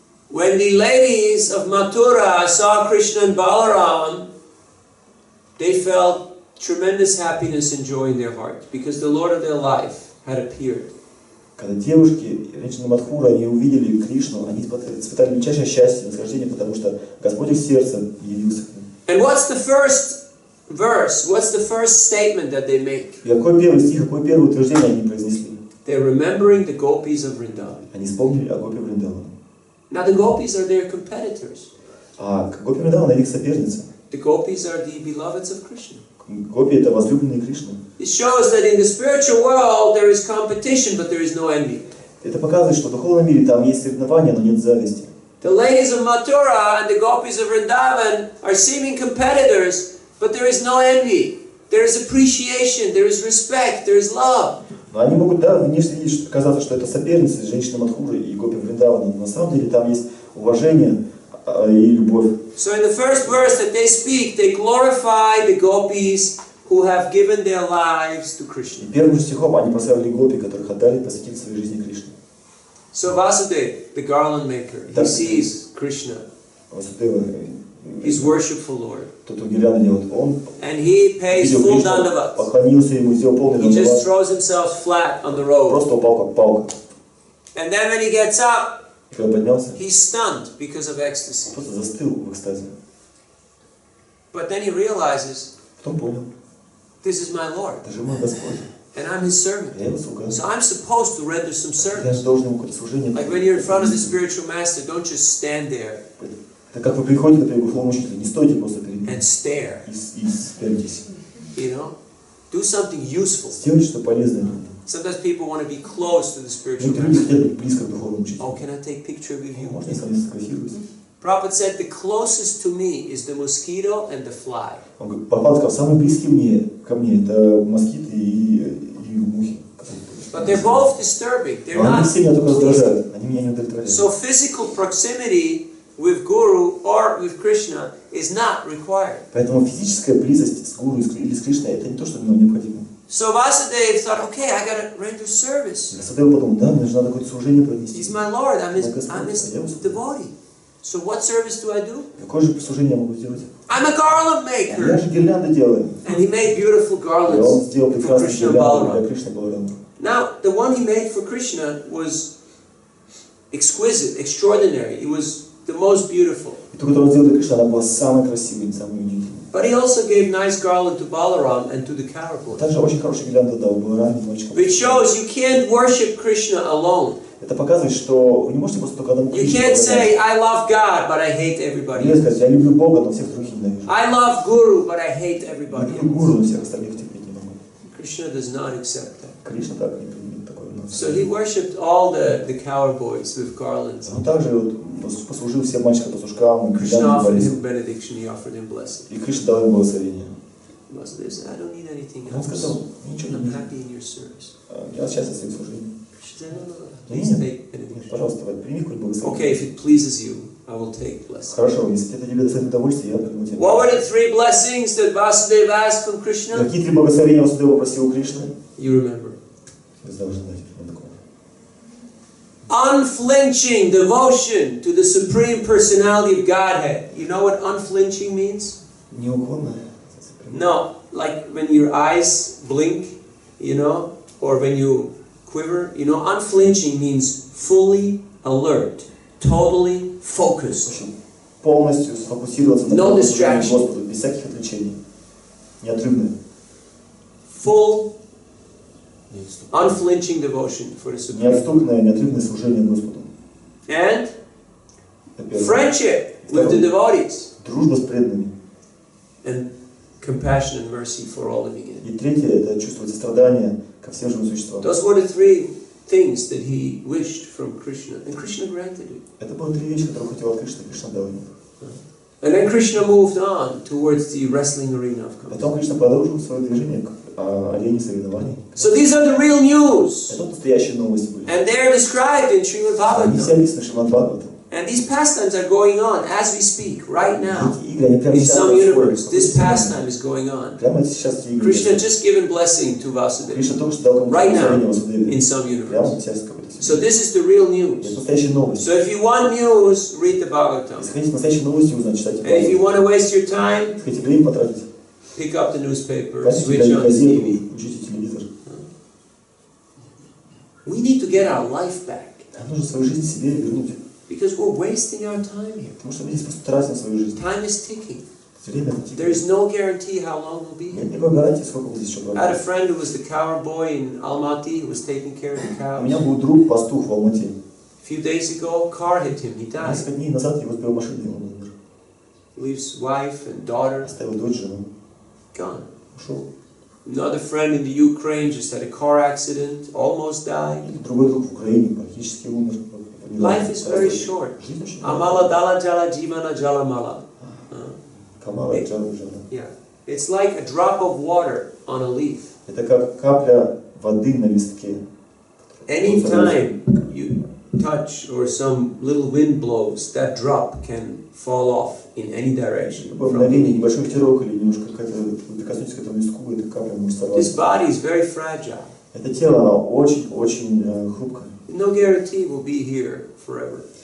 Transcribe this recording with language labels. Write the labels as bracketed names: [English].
[English] When the ladies of Mathura saw Krishna and Balaram, they felt tremendous happiness and joy in their heart because the Lord of their life had appeared. [Russian] Когда девушки, женщины Мадхура, они увидели Кришну, они испытали величайшее счастье и наслаждение, потому что Господь их сердца явился к ним. [English] And what's the first verse? What's the first statement that they make? [Russian] И какой первый стих, какое первое утверждение они произнесли? [English] They're remembering the gopis of Vrindavan. [Russian] Они вспомнили о Гопи Вриндавана. [English] Now the gopis are their competitors. [Russian] А Гопи Вриндавана их соперница. [English] The gopis are the beloveds of Krishna. [Russian] Гопи — это возлюбленные Кришны. [English] It shows that in the spiritual world there is competition, but there is no envy. [Russian] Это показывает, что в духовном мире там есть соревнования, но нет зависти. [English] The ladies of Mathura and the gopis of Vrindavan are seeming competitors, but there is no envy. There is appreciation, there is respect, there is love. [Russian] Но они могут, да, внешне казаться, что это соперницы, женщины Мадхуры и Гопи Вриндавана, но на самом деле там есть уважение и любовь. [English] So in the first verse that they speak, they glorify the gopis who have given their lives to Krishna. [Russian] И первым же стихом они прославили Гопи, которых отдали, посвятили своей жизни Кришне. [English] So Vasudev, the garland maker, he sees Krishna [Russian] Васудева, [English] his worshipful Lord. [Russian] тот, кто гирлянду делает, он [English] And he pays [Russian] видел [English] full [Russian] Кришну, [English] dandavats. [Russian] поклонился ему, сделал полный [English] He just throws himself flat on the road. [Russian] просто упал как палка. [English] And then when he gets up, [Russian] И когда поднялся, [English] he's stunned because of ecstasy. [Russian] просто застыл в экстазе. [English] But then he realizes, [Russian] Потом понял, [English] this is my Lord, [Russian] это же мой Господь, [English] and I'm his servant. [Russian] я его слуга. [English] So I'm supposed to render some [Russian] Я же [English] service. [Russian] должен ему какое-то служение. [English] Like when you're in front of the spiritual master, don't just stand there [Russian] Это как вы приходите, например, к духовному учителю, не стойте просто перед ним [English] and stare. [Russian] и спрячьтесь. [English] You know? Do something useful. [Russian] Сделайте что полезное. [English] Sometimes people want to be close to the spiritual [Russian] Некоторые люди [English] master. [Russian] хотят быть близко к духовному учителю. [English] Oh, can I take a picture with you? [Russian] Можно я с вами сфотографируюсь? [English] Prabhupada said the closest to me is the mosquito and the fly. [Russian] Он говорит, Прабхупада сказал, самые близкие ко мне это москиты и мухи. [English] But they're both disturbing. They're [Russian] Но они [English] not [Russian] все меня только [English] pleasing. [Russian] раздражают, они меня не удовлетворяют. [English] So physical proximity with Guru or with Krishna is not required. [Russian] Поэтому физическая близость с гуру или с Кришной это не то, что нам необходимо. [English] So Vasudeva thought, okay, I gotta render service. [Russian] Васудева подумал, да, мне же надо какое-то служение провести. [English] He's my Lord, I'm his devotee. So what service do I do? [Russian] Какое же служение я могу сделать? [English] I'm a garland [Russian] Я [English] maker. [Russian] же гирлянды делаю. [English] And he made beautiful [Russian] И он [English] garlands [Russian] сделал [English] for [Russian] прекрасные [English] Krishna and [Russian] гирлянды для [English] Balaram. [Russian] Кришны и Баларама. [English] Now, the one he made for Krishna was exquisite, extraordinary. It was the most beautiful. [Russian] И ту, которую он сделал для Кришны, она была самой красивой, самой удивительной. [English] But he also gave nice garland to Balaram and to the Kaurava. [Russian] Также очень хороший гирлянды дал Балараме, мальчикам. [English] Which shows you can't worship Krishna alone. [Russian] Это показывает, что вы не можете просто только одному [English] You [Russian] Кришне [English] can't say, [Russian] поклоняться. [English] I love God, but I hate everybody [Russian] Нельзя [English] else. [Russian] сказать, я люблю Бога, но всех других ненавижу. [English] I love Guru, but I hate [Russian] Я [English] everybody [Russian] люблю Гуру, [English] else. [Russian] но всех остальных терпеть не могу. [English] Krishna does not accept that. [Russian] Кришна так не примет такое у нас. [English] So he worshipped all the cowboys with garlands. [Russian] Он также вот послужил всем мальчикам-пастушкам, и [English] Krishna [Russian] гирлянды [English] offered [Russian] дарил. [English] him benediction, he offered him blessing. [Russian] И Кришна дал ему благословение. [English] Vasudeva said, I don't need anything [Russian] Он [English] else. [Russian] сказал, ничего не [English] I'm [Russian] нужно. [English] happy in your service. [Russian] Я счастлив своим служением. [English] Krishna said, no, [Russian] Нет, [English] please [Russian] нет, [English] take [Russian] нет, [English] benediction. [Russian] пожалуйста, прими какое-нибудь благословение. [English] Okay, if it pleases you, I will take blessing. [Russian] Хорошо, если это тебе доставит удовольствие, я приму тебя. [English] What were the three blessings that Vasudeva asked from Krishna? [Russian] Какие три благословения Васудева просил у Кришны? [English] You remember. [Russian] Вы должны знать, что такое. [English] Unflinching devotion to the Supreme Personality of Godhead. You know what unflinching means? [Russian] Неуклонно. [English] No, like when your eyes blink, you know, or when you quiver. You know, unflinching means fully alert, totally focused. [Russian] Полностью сфокусироваться на [English] No [Russian] Господу, [English] distraction. [Russian] без всяких отвлечений. Неотрывно. [English] Full, unflinching devotion for the Supreme. [Russian] Неотступное, неотрывное служение Господу. [English] And [Russian] Это первое. [English] friendship with the devotees. [Russian] Дружба с преданными. [English] And compassion and mercy for all living entities. [Russian] И третье – это чувствовать сострадание ко всем живым существам. [English] Those were the three things that he wished from Krishna, and Krishna granted it. [Russian] Это было три вещи, которые хотел от Кришны, Кришна дал ему. [English] And then Krishna moved on towards the wrestling arena of Kama. [Russian] Потом Кришна продолжил свое движение к арене соревнований. [English] So these are the real news, [Russian] Это настоящие новости были. [English] and they are described in Srimad [Russian] Они все [English] Bhagavatam. [Russian] описаны в Шримад Бхагаватам. [English] And these pastimes are going on as we speak, right now. [Russian] Эти игры, они прямо [English] In [Russian] сейчас [English] some [Russian] происходят. [English] universe, this pastime is going on. [Russian] Прямо сейчас эти игры. [English] Krishna just given blessing to Vasudeva [Russian] Кришна только что дал кому-то [English] right now [Russian] благословение Васудеве. [English] in some [Russian] Прямо [English] universe. [Russian] сейчас какой-то [English] So this is the real [Russian] Это [English] news. [Russian] настоящие новости. [English] So if you want news, read the Bhagavatam. [Russian] Если хотите настоящие новости узнать, читайте [English] And if you [Russian] Бхагаватам. [English] want to waste your time, [Russian] Если хотите время потратить, [English] pick up the newspaper, [Russian] возьмите [English] switch on the [Russian] газету, [English] TV. [Russian] включите телевизор. [English] We need to get our life back [Russian] Нам нужно свою жизнь себе вернуть. [English] because we're wasting our time here. [Russian] Потому что мы здесь просто тратим свою жизнь. [English] Time is ticking. [Russian] Время это [English] There [Russian] тикает. [English] is no guarantee how long we'll be [Russian] Нет [English] here. [Russian] никакой гарантии, сколько вы здесь еще [English] I had a [Russian] проводите. [English] friend who was the cowboy in Almaty who was taking care of the [Russian] У [English] cows. [Russian] меня был друг, пастух в Алмате. [English] A few days ago, car hit him. He died. [Russian] Несколько дней назад его сбила машина, и он умер. [English] Leaves wife and daughter [Russian] Оставил дочь, жену. [English] gone. [Russian] Ушел. [English] Another friend in the Ukraine just had a car accident, almost died. [Russian] И другой друг в Украине практически умер. [English] Life is very short. [Russian] Жизнь очень [Bangla] Amala dala jala jivana jala mala. Камала, Джана, Джана. [English] Yeah. It's like a drop of water on a leaf. [Russian] Это как капля воды на листке. [English] Anytime you touch or some little wind blows, that drop can fall off in any direction. [Russian] Любое мгновение, небольшой ветерок или немножко какая-то, вы прикоснетесь к этому листку, эта капля может [English] This [Russian] сорваться. [English] body is very fragile. [Russian] Это тело, оно очень-очень хрупкое. [English] No guarantee we'll be here forever.